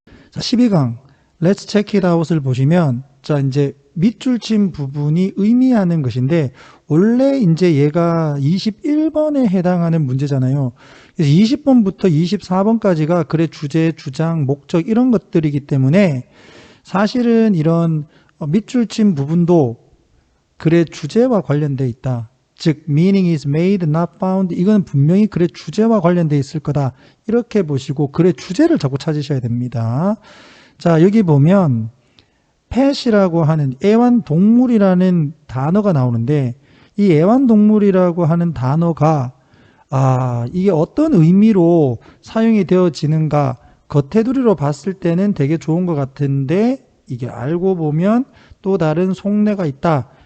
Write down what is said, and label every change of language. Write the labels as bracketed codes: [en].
[ko] 자, 12강 [en] Let's check it out [ko] 을 보시면 자, 이제 밑줄 친 부분이 의미하는 것인데 원래 이제 얘가 21번에 해당하는 문제잖아요. 그래서 20번부터 24번까지가 글의 주제, 주장, 목적 이런 것들이기 때문에 사실은 이런 밑줄 친 부분도 글의 주제와 관련돼 있다. [en] 즉 meaning is made, not found. [ko] 이건 분명히 글의 주제와 관련돼 있을 거다. 이렇게 보시고 글의 주제를 자꾸 찾으셔야 됩니다. 자, 여기 보면 pet이라고 하는 애완동물이라는 단어가 나오는데 이 애완동물이라고 하는 단어가 이게 어떤 의미로 사용이 되어지는가 겉테두리로 봤을 때는 되게 좋은 것 같은데 이게 알고 보면 또 다른 속내가 있다.